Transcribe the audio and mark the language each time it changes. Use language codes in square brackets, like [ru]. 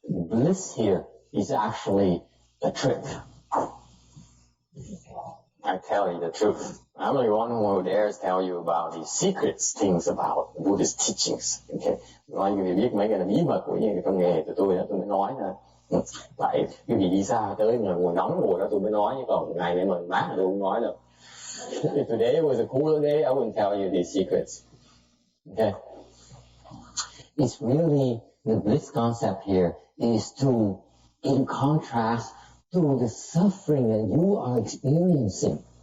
[en] Bliss here is actually a trick. I tell you the truth. I'm the one who dares tell you about the secrets things about Buddhist teachings. Okay. [vi] Nói quý vị biết mấy cái bí mật của những cái công nghệ của tôi đó, tôi mới nói thôi. Tại quý vị đi xa tới ngồi nóng ngồi đó tôi mới nói, chứ còn ngày này mà mát tôi không nói đâu. [en] If today was a cooler day, I wouldn't tell you these secrets. Okay. It's really the bliss concept here is to, in contrast to the suffering that you are experiencing.